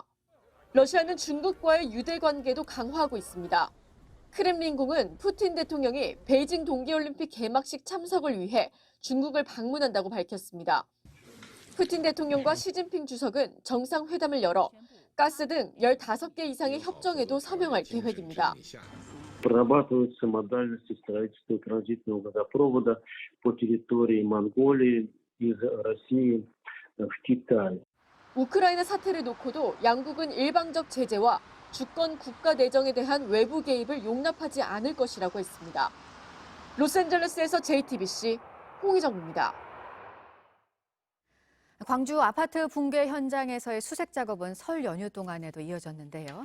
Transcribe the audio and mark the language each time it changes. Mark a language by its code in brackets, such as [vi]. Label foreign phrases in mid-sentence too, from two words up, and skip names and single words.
[ko] 러시아는 중국과의 유대 관계도 강화하고 있습니다. 크렘린궁은 푸틴 대통령이 베이징 동계올림픽 개막식 참석을 위해 중국을 방문한다고 밝혔습니다. 푸틴 대통령과 시진핑 주석은 정상회담을 열어 가스 등 15개 이상의 협정에도 서명할 계획입니다. [ru] Прорабатываются модальности строительства транзитного газопровода по территории Монголии из России в Китай. [ko] 우크라이나 사태를 놓고도 양국은 일방적 제재와 주권 국가 내정에 대한 외부 개입을 용납하지 않을 것이라고 했습니다. 로스앤젤레스에서 JTBC 홍희정입니다. 광주 아파트 붕괴 현장에서의 수색 작업은 설 연휴 동안에도 이어졌는데요.